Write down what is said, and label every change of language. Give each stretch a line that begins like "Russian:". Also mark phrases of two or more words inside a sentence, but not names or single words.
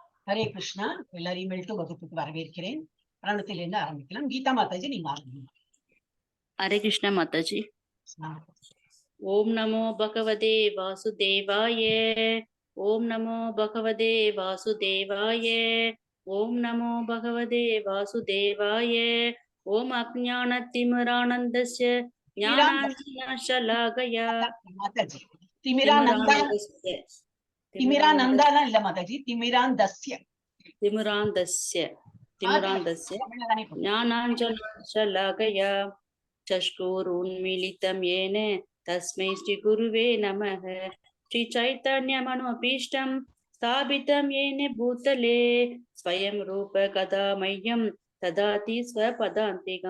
Tamil: ஹரே கிருஷ்ணா. எல்லாரையும் மெல்ட்டு வகுப்புக்கு வரவேற்கிறேன். பிராணத்திலிருந்து ஆரம்பிக்கலாம். கீதா மாதாஜி நீங்க ஆரம்பிங்க.
Sanskrit: हरे कृष्ण माताजी। ओम नमो भगवते वासुदेवाय। ओम नमो भगवते वासुदेवाय। ओम नमो भगवते वासुदेवाय। ओम अज्ञानतिमिरानन्दस्य ज्ञानाञ्जनशलाकया
Tamil: மாதாஜி திமிரானந்தா
Sanskrit: तिमिरानन्दस्य
Tamil: திமிரானந்தாலாம் இல்ல மாதாஜி,
Sanskrit: திமிராந்தஸ்ய तिमिरान्दस्य ज्ञानाञ्जनशलाकया चक्षुरुन्मीलितं येन तस्मै श्रीगुरुवे नमः। श्रीचैतन्यमनोभीष्टं स्थापितं येन भूतले स्वयं रूप कदा मह्यं ददाति स्वपदान्तिकं।